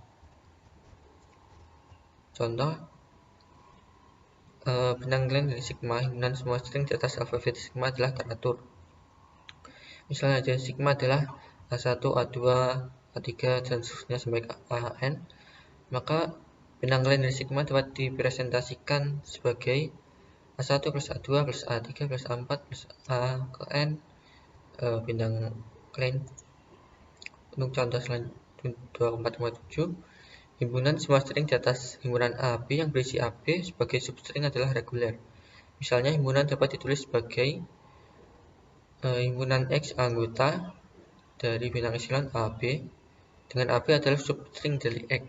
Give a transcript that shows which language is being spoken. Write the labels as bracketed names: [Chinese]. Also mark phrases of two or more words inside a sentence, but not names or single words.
[Indonesian] Contoh, bintang klien dari sigma, himpunan semua string di atas alfabet sigma adalah teratur. Misalnya aja sigma adalah A1, A2, A3, dan seterusnya sampai AN, maka bintang klien dari sigma dapat dipresentasikan sebagai A1 plus A2 plus A3 plus A4 plus A ke N bintang klien. Untuk contoh selanjutnya 24,7, himpunan semua string di atas himpunan AB yang berisi AB sebagai substring adalah reguler. Misalnya, himpunan dapat ditulis sebagai himpunan X anggota dari bintang epsilon AB dengan AB adalah substring dari X.